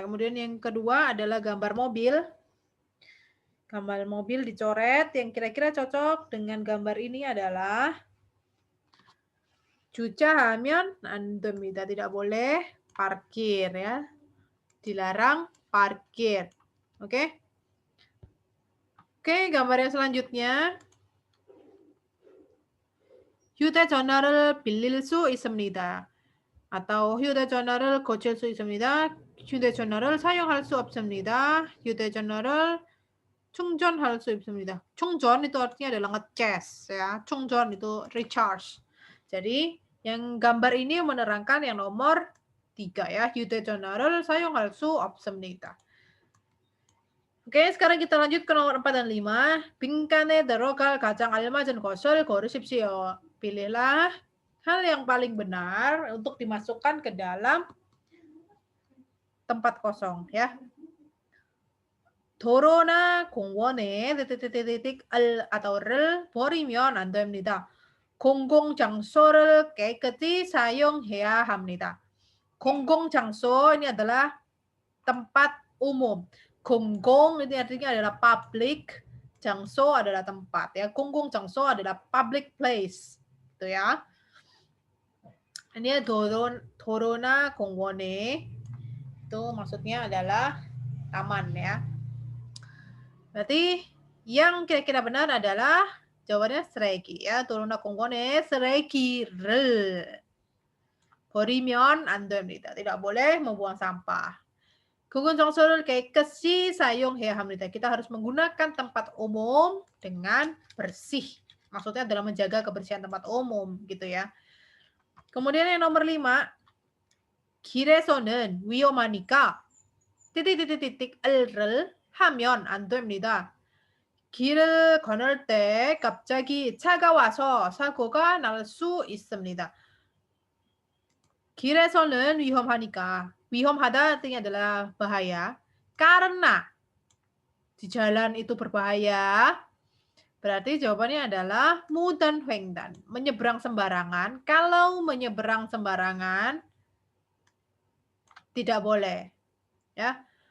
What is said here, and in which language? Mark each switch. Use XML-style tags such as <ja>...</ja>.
<id>Kemudian yang kedua adalah gambar mobil. Gambar mobil dicoret, yang kira-kira cocok dengan gambar ini adalah</id> <ko>주차하면 안 됩니다.</ko> <id>Tidak boleh parkir ya. Dilarang parkir. Oke? Oke, gambar yang selanjutnya.</id> <ko>휴대전화를 빌릴 수 있습니다. atau 휴대전화를 고칠 수 있습니다. 휴대전화를 사용할 수 없습니다. 휴대전화를 충전할 수 있습니다.</ko> <id>충전 itu artinya adalah ngecas ya. 충전 itu recharge. Jadi yang gambar ini menerangkan yang nomor 3 ya.</id> <ko>휴대전화를 사용할 수 없습니다.</ko> <id>Oke, sekarang kita lanjut ke nomor 4 dan 5.</id> <ko>빈칸에 들어갈 가장 알맞은 것을 고르십시오.</ko> <id>Pilihlah hal yang paling benar untuk dimasukkan ke dalam tempat kosong ya.</id> <ko>도로나 공원에</ko> <id>titik-titik atau</id> <ko>를 버리면 안 됩니다. 공공장소를 깨끗이 사용해야 합니다.</ko> <id>공공장소 ini adalah tempat umum. 공공 ini artinya adalah public, 장소 adalah tempat ya. 공공장소 adalah public place. Gitu ya. Ini 도로나 공원에 itu maksudnya adalah taman ya. Berarti yang kira-kira benar adalah jawabannya 쓰레기 ya.</id> <ko>도로나 공원에 쓰레기를 버리면 안 됩니다.</ko> <id>Tidak boleh membuang sampah.</id> <ko>공공장소를 깨끗이 사용해야 합니다.</ko> <id>Kita harus menggunakan tempat umum dengan bersih. Maksudnya adalah menjaga kebersihan tempat umum gitu ya. Kemudian yang nomor 5.</id> <ko>길에서는 위험하니까 titik-titik-를 하면 안 됩니다. 길을 건널 때 갑자기 차가 와서 사고가 날 수 있습니다. 길에서는 위험하니까.</ko> <id>위험하다 artinya adalah bahaya. Karena di jalan itu berbahaya. Berarti jawabannya adalah 무단횡단. Menyeberang sembarangan. Kalau menyeberang sembarangan tidak boleh. Ya.</id>